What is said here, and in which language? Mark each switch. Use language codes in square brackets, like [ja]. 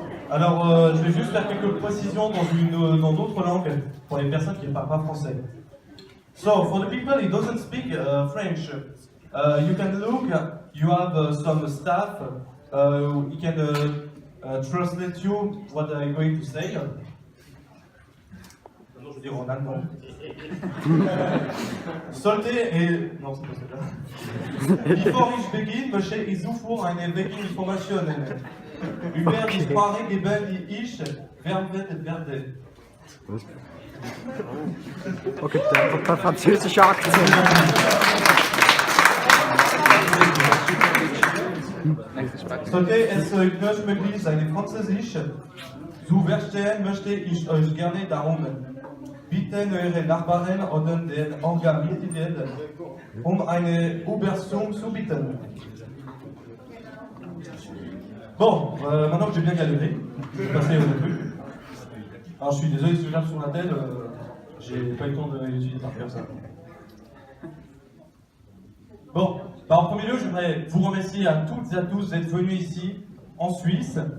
[fr] Alors, je vais juste faire quelques précisions dans d'autres langues pour les personnes qui ne parlent pas français. [en] So, for the people who doesn't speak French, you can look. You have some staff. He can translate you what I'm going to say. [fr] Non, je veux dire en allemand. Sollte et... Non, c'est pas ça. [de] Bevor ich begin, möchte ich zuvor eine wichtige Information nennen. Über die Sprachgeber, die ich verwendet werde. Okay, der französische Akzent. Sollte es euch möglich sein, Französisch zu verstehen, möchte ich euch gerne darum bitten, eure Nachbarn oder den Engagierten eine Übersetzung zu bitten. [fr] Bon, maintenant que j'ai bien galéré, je vais passer au truc. Alors je suis désolé si je regarde sur la tête, j'ai pas eu le temps de l'étudier par cœur ça. Bon, en premier lieu, j'aimerais vous remercier à toutes et à tous d'être venus ici, en Suisse.